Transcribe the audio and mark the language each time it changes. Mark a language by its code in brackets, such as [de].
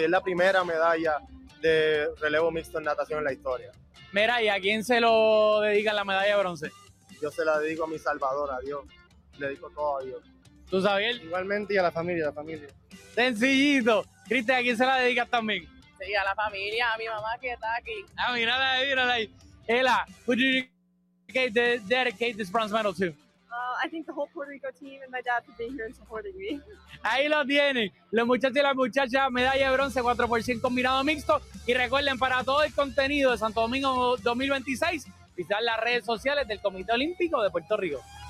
[es] Y es la primera medalla de relevo mixto en natación en la historia. Mira, ¿y a quién se lo dedica la medalla de bronce? Yo se la dedico a mi salvador, a Dios, le dedico todo a Dios. ¿Tú, Xavier? Igualmente, y a la familia. Sencillito. Cristian, ¿a quién se la dedicas también? Sí, a la familia, a mi mamá que está aquí. Ah, mírala ahí. [en] Ela, would you dedicate this bronze medal to? I think the whole Puerto Rico team and my dad for being here and supporting me. [es] Ahí lo tienen, los muchachos y las muchachas, medalla de bronce, 4x100 combinado mixto. Y recuerden, para todo el contenido de Santo Domingo 2026, visitar las redes sociales del Comité Olímpico de Puerto Rico.